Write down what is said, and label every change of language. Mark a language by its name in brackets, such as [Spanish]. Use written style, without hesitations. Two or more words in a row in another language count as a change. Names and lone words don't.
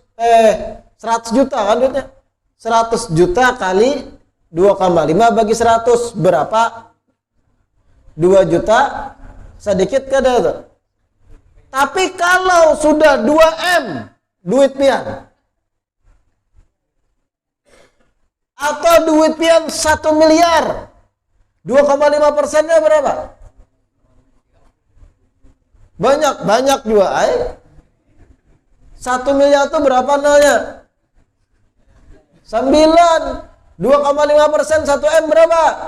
[Indonesian] 100 juta kan duitnya? 100 juta kali 2,5 bagi 100 berapa? [Banjar] 2 juta. Sedikit kada itu. Tapi kalau sudah 2M duit pian, atau duit pian 1 miliar, 2,5%-nya berapa? Banyak juga. 1 miliar itu berapa nolnya? 9. 2,5% 1M berapa?